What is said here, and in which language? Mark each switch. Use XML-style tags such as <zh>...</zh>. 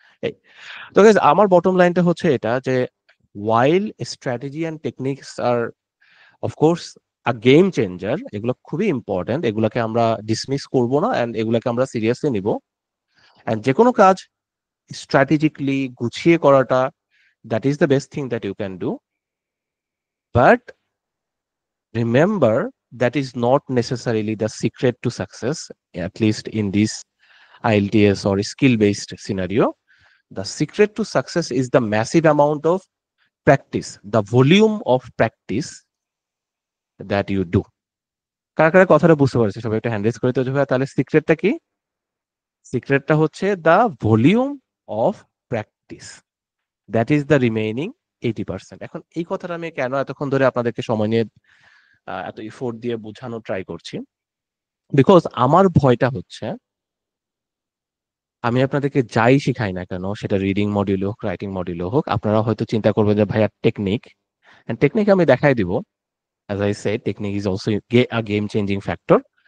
<bn>এই তো guys, আমার বটম লাইনটা হচ্ছে এটা যে</bn> <en>while strategy and techniques আর of course a game changer,</en> <bn>এগুলো খুবই ইম্পর্টেন্ট, এগুলোকে আমরা ডিসমিস করব না অ্যান্ড এগুলোকে আমরা সিরিয়াসলি নিব। অ্যান্ড যে কোনো কাজ স্ট্র্যাটেজিকলি গুছিয়ে করাটা,</bn> <en>That is the best thing that you can do. But remember, that is not necessarily the secret to success, at least in this IELTS or skill based scenario. The secret to success is the massive amount of practice, the volume of practice that you do.</en> <bn>কারা কারা কথাটা বুঝতে পারছে সবাই একটা hand raise করে তো যে ভাইয়া, তাহলে সিক্রেটটা কি? সিক্রেটটা হচ্ছে</bn> <en>The volume of practice, that is the remaining 80%।</en> <bn>এখন এই কথাটা আমি কেন এতক্ষণ ধরে আপনাদেরকে সময় নিয়ে এত ইফোর্ট দিয়ে বোঝানো ট্রাই করছি, বিকজ আমার ভয়টা হচ্ছে আমি আপনাদেরকে যাই শিখাই না কেন, সেটা রিডিং মডিউল হোক রাইটিং মডিউল হোক, আপনারা হয়তো চিন্তা করবেন যে ভাইয়া টেকনিক, টেকনিক আমি দেখাই দিব,</bn> <en>As I say technique is also a game changing factor.</en>